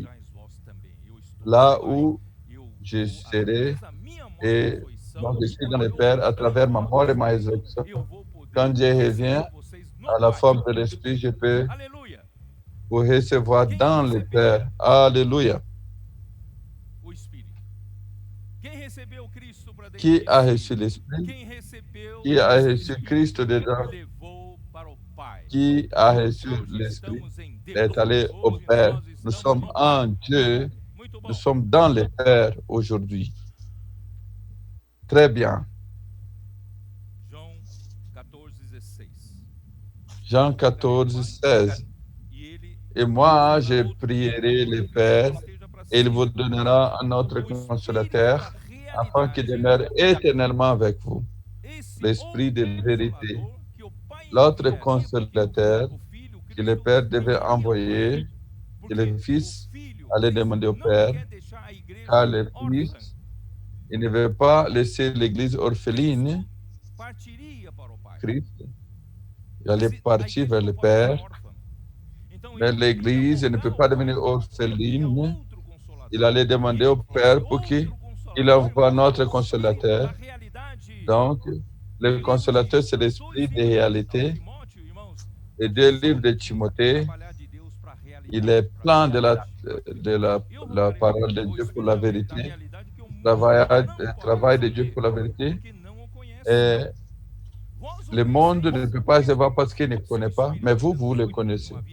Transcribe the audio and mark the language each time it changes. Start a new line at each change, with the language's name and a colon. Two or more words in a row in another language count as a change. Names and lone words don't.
French: Là où je serai et donc je suis dans le Père à travers ma mort et ma résurrection. Quand Dieu revient à la forme de l'Esprit, je peux vous recevoir dans le Père. Alléluia.
Portuguese: recebeu Cristo para dentro
French: Qui
Portuguese: de
French: a
Portuguese: si?
French: reçu l'Esprit?
Portuguese: Quem recebeu
French: Qui a
Portuguese: esse
French: reçu
Portuguese: Espírito
French: Christ dedans?
Portuguese: levou para o Pai.
French: Qui a reçu
Portuguese: Hoje
French: l'Esprit?
Portuguese: estamos em
French: Il est
Portuguese: Deus.
French: allé au
Portuguese: Hoje
French: Père.
Portuguese: nós
French: Nous
Portuguese: estamos
French: sommes
Portuguese: no
French: en
Portuguese: Pai.
French: Dieu.
Portuguese: Muito
French: Nous
Portuguese: bom.
French: sommes dans le Père aujourd'hui. Très bien.
Portuguese: João 14:16.
French: Jean 14, 16.
Portuguese: E ele
French: Et moi, je
Portuguese: outro
French: prierai le
Portuguese: Consolador,
French: Père,
Portuguese: que esteja para
French: et il vous
Portuguese: sempre.
French: donnera un autre
Portuguese: O Espírito
French: consolateur,
Portuguese: da
French: afin qu'il
Portuguese: realidade.
French: demeure éternellement avec vous.
Portuguese: Esse
French: L'Esprit de
Portuguese: outro
French: vérité,
Portuguese: Consolador que o Pai
French: l'autre
Portuguese: envia,
French: consolateur
Portuguese: o Filho,
French: que le
Portuguese: Cristo,
French: Père devait
Portuguese: envia ao Pai.
French: envoyer, que
Portuguese: Porque
French: le
Portuguese: o
French: Fils
Portuguese: Filho,
French: allait
Portuguese: Cristo,
French: demander au
Portuguese: não
French: Père,
Portuguese: quer deixar a igreja
French: car le
Portuguese: órfã.
French: Fils, il ne veut pas laisser l'Église orpheline.
Portuguese: Partiria para o Pai.
French: Christ, il allait
Portuguese: A
French: partir
Portuguese: igreja
French: vers
Portuguese: não
French: le
Portuguese: pode ficar
French: Père,
Portuguese: órfã. Então
French: mais
Portuguese: ele ia
French: l'Église ne peut
Portuguese: rogar
French: pas
Portuguese: ao Pai,
French: devenir
Portuguese: envia
French: orpheline.
Portuguese: outro Consolador.
French: Il allait demander au Père pour qu'il envoie notre consolateur.
Portuguese: Da realidade.
French: Donc, le consolateur, c'est l'Esprit de réalité. Les deux livres de Timothée, il est plein de la parole de Dieu pour la vérité, travail de Dieu pour la vérité. Et le monde ne peut pas savoir parce qu'il ne connaît pas, mais vous le connaissez.